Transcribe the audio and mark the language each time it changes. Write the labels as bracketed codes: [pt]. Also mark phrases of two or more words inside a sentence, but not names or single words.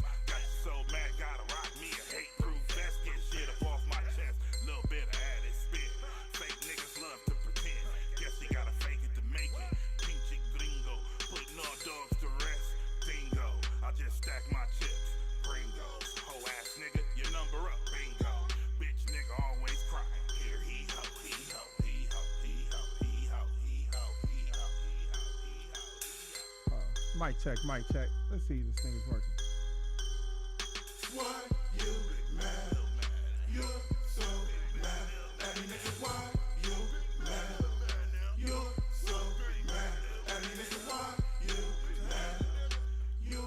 [en] Got you so mad, gotta rock me a hate-proof vest. Get shit up off my chest, little bit of added spit. Fake niggas love to pretend. Guess you gotta fake it to make it. [es] Pinche gringo, [en] putting all dogs to rest. Dingo, I just stack my chips. Gringos, hoe ass nigga, your number up. Bingo, bitch nigga always crying. Here he ho, he ho, he ho, he ho, he ho, he ho, he ho, he ho, he ho. Mic check, mic check. Let's see if this thing is working. Why you mad? You're so mad at me, nigga. Why you mad? You're so mad at me, nigga. Why you mad? You.